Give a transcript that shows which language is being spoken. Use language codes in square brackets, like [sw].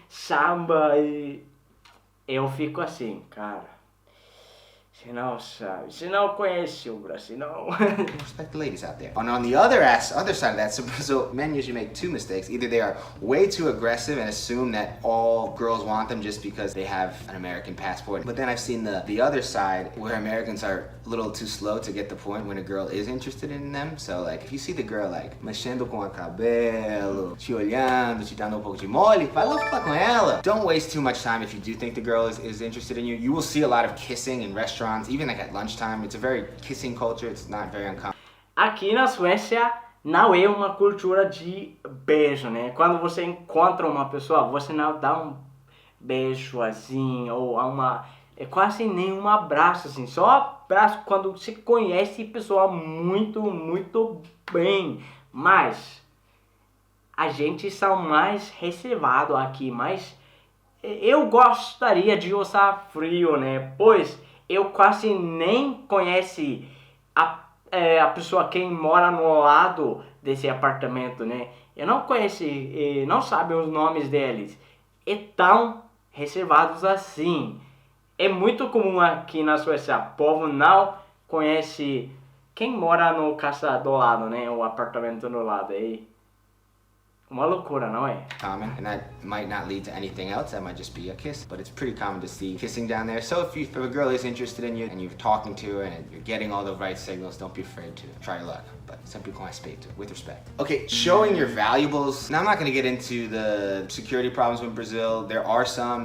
[pt] Samba, e eu fico assim, cara. Você não sabe, você não conhece o Brasil, não. [en] Respect the ladies out there. And on the other side of that, so Brazil, men usually make two mistakes. Either they are way too aggressive and assume that all girls want them just because they have an American passport. But then I've seen the other side where Americans are a little too slow to get the point when a girl is interested in them. So like, if you see the girl like [pt] mexendo com a cabelo, te olhando, te dando pouco de mole, vai lá falar com ela. [en] Don't waste too much time if you do think the girl is interested in you. You will see a lot of kissing in restaurants. Even like at lunchtime, it's a very kissing culture. It's not very uncommon. [pt] Aqui na Suécia não é uma cultura de beijo, né? Quando você encontra uma pessoa, você não dá um beijo assim, ou quase nenhum abraço assim. Só abraço quando você conhece a pessoa muito, muito bem. Mas a gente são mais reservado aqui, mas eu gostaria de usar frio, né? Pois eu quase nem conhece a pessoa quem mora no lado desse apartamento, né? Eu não conheço, não sabe os nomes deles. É tão reservados assim. É muito comum aqui na Suécia, o povo não conhece quem mora no casa do lado, né? O apartamento do lado aí. Uma loucura, não é? [en] Common, and that might not lead to anything else. That might just be a kiss, but it's pretty common to see kissing down there. So if a girl is interested in you and you're talking to her and you're getting all the right signals, don't be afraid to try your luck. But [pt] sempre com respeito, [en] with respect. Okay, showing your valuables. Now I'm not going to get into the security problems with Brazil. There are some.